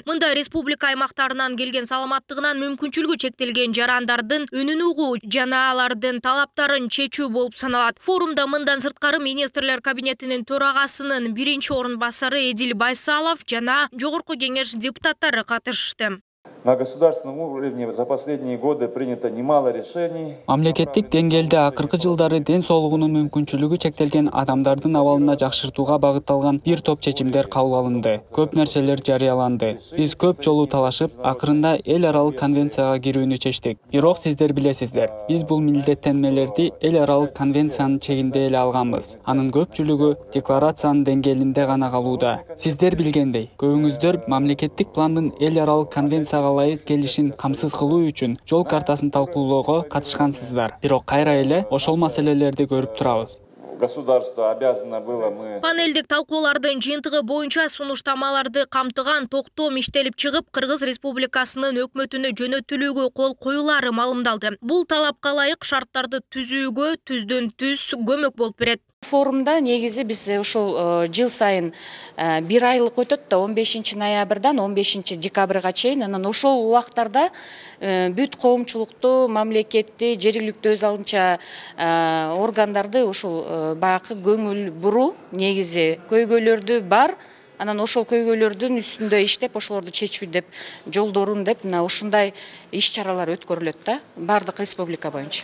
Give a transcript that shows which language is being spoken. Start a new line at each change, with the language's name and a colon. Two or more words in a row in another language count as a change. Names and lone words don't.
Kyrgyz: Мында республика аймактарынан келген саламаттыгынан мүмкүнчүлүгү чектелген жарандардын үнүн угуу жана алардын талаптарын чечүү болуп саналат. Форумда мындан сырткары министрлер кабинетинин төрагасынын 1-чи орун басары Эдил Байсалов жана жогорку кеңеш депутаттары катышты.
Russian: На государственном уровне за последние годы принято немало решений.
Kyrgyz: Мамлекеттик деңгээлде акыркы жылдары ден соолугунун мүмкүнчүлүгү чектелген адамдардын абалына жакшыртууга багытталган бир топ чечимдер кабыл алынды. Көп нерселер жарыяланды. Биз көп жолу талашып, акырында эл аралык конвенцияга кирүүнү чечтик. Бирок сиздер билесиздер, биз бул милдеттенмелерди эл аралык конвенциянын чегинде эле алганбыз. Анын көпчүлүгү декларациянын деңгээлинде гана калууда. Сиздер билгендей, көбүңүздөр мамлекеттик пландын эл аралык конвенцияга ылайык келишин камсыз кылуу үчүн жол картасын талкуулоого катышкансыздар. Бирок кайра эле ошол маселелерди көрүп турабыз.
Russian: Государство обязано было мы.
Kyrgyz: Панелдик талкуулардын жыйынтыгы боюнча сунуштамаларды камтыган токтом иштелип чыгып, Кыргыз Республикасынын өкмөтүнө жөнөтүлүүгө кол коюлары маалымдалды. Бул талапка ылайык шарттарды түзүүгө түздөн түз көмөк болуп берет. Форумда негизи биз ошол жыл сайын 1 айлык өтөт да 15 ноябрдан 15 декабрга чейин, анан ошол убактарда бүт коомчулукту, мамлекетти, жергиликтүү өз алдынча органдарды ошол баягы көңүл буруу, негизи көйгөйлөрдү бар, анан ошол көйгөйлөрдүн үстүндө иштеп, ошолорду чечүү деп, жолдорун деп, ушундай иш-чаралар өткөрүлөт да, бардык республика боюнча.